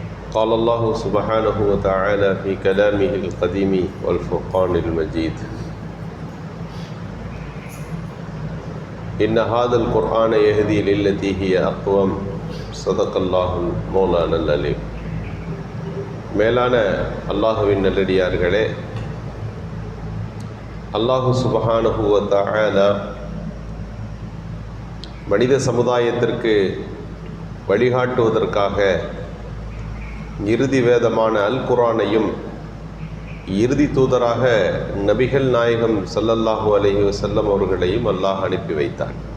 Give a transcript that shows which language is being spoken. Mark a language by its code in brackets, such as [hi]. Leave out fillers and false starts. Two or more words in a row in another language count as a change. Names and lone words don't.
[ar] قال الله سبحانه وتعالى في كلامه القديم والفرقان المجيد إن هذا القرآن يهدي للتي هي أقوم صدق الله مولانا العليم. [ta] மேலான அல்லாஹுவின் நல்லடியார்களே, [ar] الله سبحانه وتعالى [ta] மனித சமுதாயத்திற்கு வழிகாட்டுவதற்காக இறுதி வேதமான அல் குர்ஆனையும் இறுதி தூதராக நபிகள் நாயகம் [ar] صلى الله عليه وسلم [ta] அவர்களையும் அல்லாஹ் அனுப்பி வைத்தார்.